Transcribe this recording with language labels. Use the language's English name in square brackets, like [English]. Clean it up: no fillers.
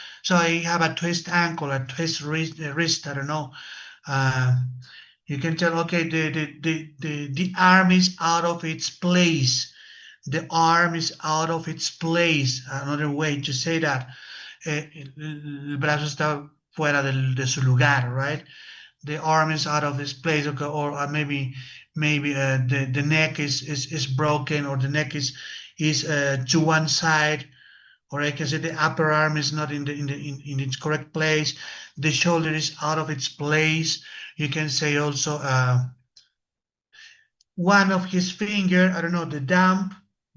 [English] So I have a twist ankle, a twist wrist, I don't know. You can tell, okay, the arm is out of its place. The arm is out of its place. Another way to say that. [Spanish] El brazo está fuera de su lugar, right? [English] The arm is out of its place, okay, or maybe the neck is broken, or the neck is to one side, or I can say the upper arm is not in its correct place. The shoulder is out of its place. You can say also one of his finger, I don't know, the